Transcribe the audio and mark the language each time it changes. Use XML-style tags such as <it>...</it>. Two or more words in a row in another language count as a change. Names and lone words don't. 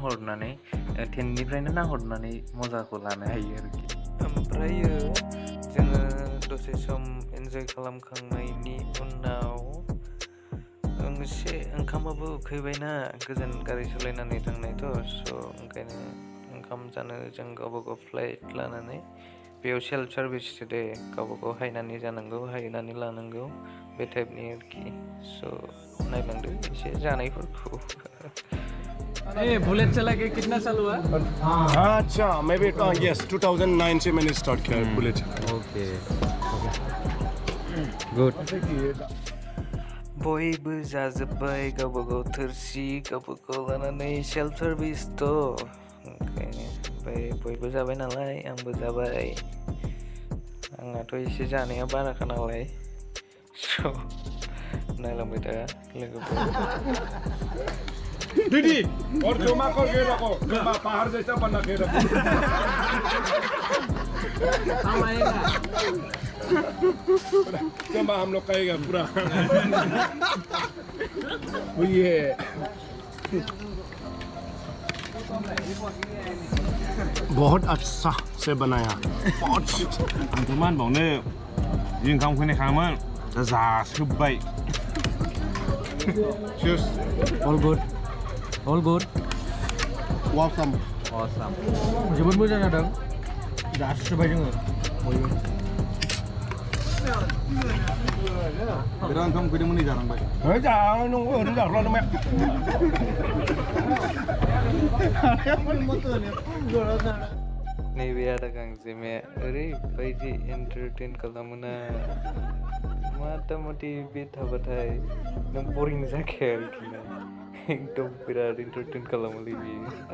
<brx>नाहरनानै मजाखौ लानो हायो आरोखि ओमफ्रायो जोङो दसे</brx> <en>some enjoy</en> <brx>खालामखांनायनि उनाव एसे ओंखामाबो उखैबायना गोजान गारि सालायनानै थांनायथ' स' ओंखायनो ओंखाम जानो जों गावबागाव फ्लाइट लानानै बेयाव</brx> <en>self service</en> <brx>दे गावबागाव हायनानै जानांगौ हायनानै लानांगौ बे टाइपनि आरोखि स' नायलांदो एसे जानायफोरखौ</brx> <hi>बुलेट चला के कितना साल हुआ? अच्छा मैं भी यस 2009 से मैंने स्टार्ट किया बुलेट</hi> <en>OK good</en> <brx>बयबो जाजोब्बाय गावबागाव थोरसि गावबागाव लानानै सेल्फ सार्भिसथ' ओंखायनो ओमफ्राय बयबो जाबाय नालाय आंबो जाबाय आंनाथ' एसे जानाया बाराखा नालाय स' नायलांबाय था लोगोफोर</brx> <hi>दीदी और जमा करके रखो जमा पहाड़ जैसा बना के रखो जमा हम लोग खाएगा पूरा ये बहुत अच्छा से बनाया बहुत</hi> <brx>आंथ' मा होनबावनो जि ओंखाम उखैनाय खामोन दा जासोब्बाय</brx> <en>cheers All good. awesome</en> <brx>जोबोद मोजां जादों जासिबाय जोङो बयबो बिराद ओंखाम उखैदोंमोन नै जानांबाय है जानाय नंगौ ओरैनो जाफ्लादों मा नैबे आदा गांजेमाया ओरैबायदि एन्टारटेन खालामोना मथा मथि बे थाबाथाय नों बरिं जाखाया आरोखि ना एकदम बिराद एन्टारटेन खालामोलै बियो</brx>